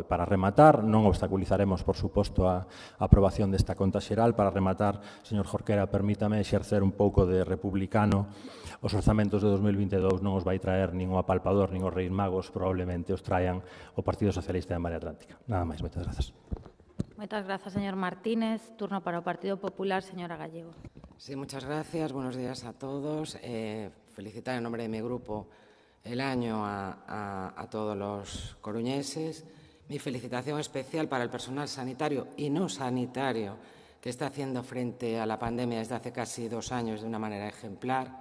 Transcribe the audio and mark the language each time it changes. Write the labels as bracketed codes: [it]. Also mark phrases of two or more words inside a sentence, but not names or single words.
[gl] Para rematar, non obstaculizaremos, por suposto, a aprobación desta conta xeral. Para rematar, señor Jorquera, permítame exercer un pouco de republicano. Os orzamentos de 2022 non os vai traer nin o apalpador nin os Reis Magos, probablemente os traian o Partido Socialista de Marea Atlántica. Nada máis, moitas grazas. [es] Muchas gracias, señor Martínez. Turno para el Partido Popular, señora Gallego. Sí, muchas gracias. Buenos días a todos. Felicitar en nombre de mi grupo el año a todos los coruñeses. Mi felicitación especial para el personal sanitario y no sanitario que está haciendo frente a la pandemia desde hace casi 2 años de una manera ejemplar.